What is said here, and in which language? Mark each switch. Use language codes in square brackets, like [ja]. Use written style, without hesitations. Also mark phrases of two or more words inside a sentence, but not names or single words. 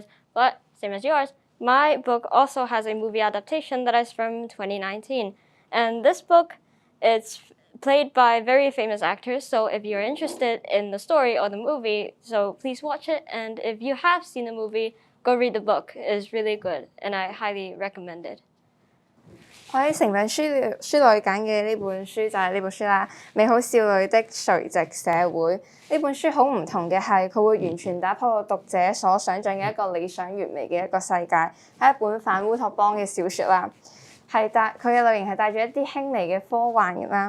[en] But same as yours, my book also has a movie adaptation that is from 2019. And this book, it's played by very famous actors. So if you're interested in the story or the movie, so please watch it. And if you have seen the movie, go read the book. It's really good, and I highly recommend it. [yue] 我喺成品書裏揀嘅呢本書就係呢本書啦，《美好少女的垂直社會》。呢本書好唔同嘅係，佢會完全打破讀者所想像嘅一個理想完美嘅一個世界，係一本反烏托邦嘅小説啦。佢嘅類型係帶住一啲輕微嘅科幻嘅啦。